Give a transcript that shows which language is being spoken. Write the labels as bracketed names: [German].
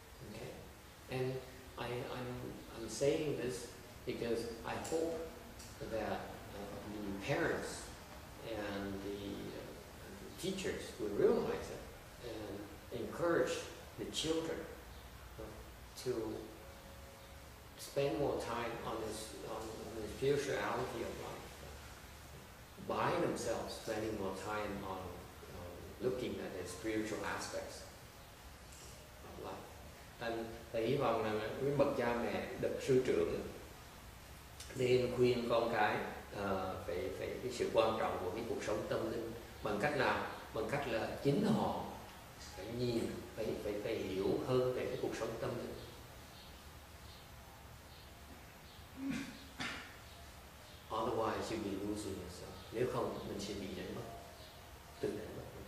[English] Okay, and I'm saying this because I hope that the parents and the teachers will realize it and encourage the children to spend more time on the spirituality of life, by themselves spending more time on looking at the spiritual aspects of life. [Vietnamese] Thầy hy vọng là quý bậc cha mẹ, bậc sư trưởng nên khuyên con cái về cái sự quan trọng của cái cuộc sống tâm linh. Bằng cách nào? Bằng cách là chính họ phải nhìn, phải hiểu hơn về cái cuộc sống tâm linh. [English] Otherwise you'll be losing yourself. [Vietnamese] Nếu không mình sẽ bị đánh mất, tự đánh mất.